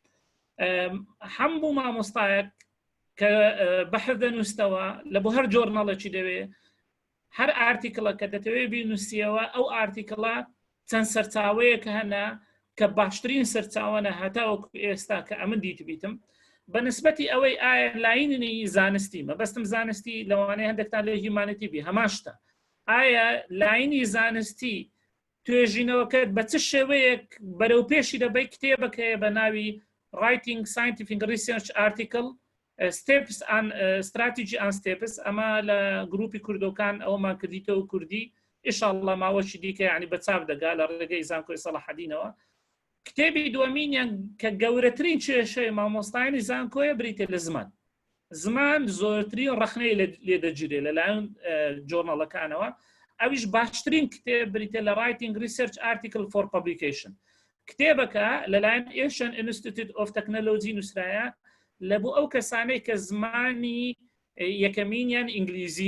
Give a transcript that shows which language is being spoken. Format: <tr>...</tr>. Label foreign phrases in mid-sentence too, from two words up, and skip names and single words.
<ckb>هەموو مامۆستایەک کە بەحث دەنووسەوە لە بۆ هەر جۆرنەڵێکی دەوێ هەر ئارتیکڵە کە دەتەوێت بینووسیەوە ئەو ئارتیکڵە چەند سەرچاوەیە کە هەنا کە باشترین سەرچاوانە هەتاوەکو ئێستا کە ئەمن دیتبیتم بەنسبەتی ئەوەی ئایا لاینی زانستی مەبەستم زانستی لەوانەیە هەندێکتان لێ هیمانەتی بی هەماشتە ئایا لاینی زانستی توێژینەوەکەت بە چ شێوەیەک بەرەو پێشی دەبەی کتێبەکەیە بە ناوی Writing Scientific Research Article Steps and Strategy and Steps ئەمە لە گروپی کوردەکان ئەومان کردیتەوە کوردی ئیشاڵڵا ماوەشی دیکە ینی بە چاپ دەگا لە ڕێگەی زانکۆی سەلاحەدینەوە کتێبی دووەمینیان کە گەورەترین کێشەی مامۆستایانی زانکۆیە بریتێ لە زمان زۆرترین ڕەخنەی لێ دەگیرێ لەلایەن جۆرنەڵەکانەوە ئەویش باشترین کتێب بریتێ لە Writing Research Article for Publication کتێبەکە لەلایەن Asian Institute of Technology نووسرایە لە بۆ ئەو کەسانەی کە زمانی یەکەمینیان ئینگلیزی</ckb>